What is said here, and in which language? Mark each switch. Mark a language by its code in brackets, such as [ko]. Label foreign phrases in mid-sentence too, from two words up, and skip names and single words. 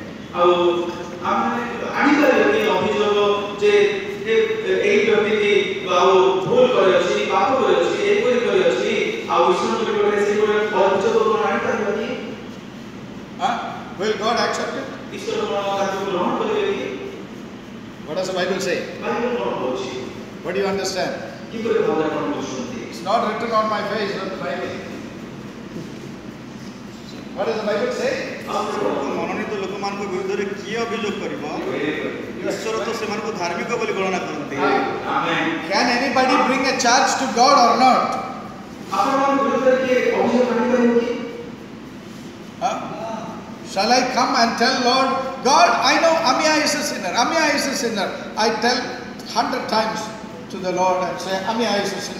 [en] Will God accept it? What does the Bible say? What do you understand? It's not written on my face, on the Bible. What does the Bible say? [or] ମନୋନୀତ ଲୋକମାନଙ୍କ ବିରୁଦ୍ଧରେ କିଏ ଅଭିଯୋଗ କରିବ? ଈଶ୍ୱର ତ ସେମାନଙ୍କୁ ଧାର୍ମିକ ବୋଲି ଗଣନା କରନ୍ତି। [en] Can anybody bring a charge to God or not? Shall I come and tell Lord, God, I know Amia is a sinner. Amia is a sinner. I tell 100 times to the Lord and say, Amia is a sinner.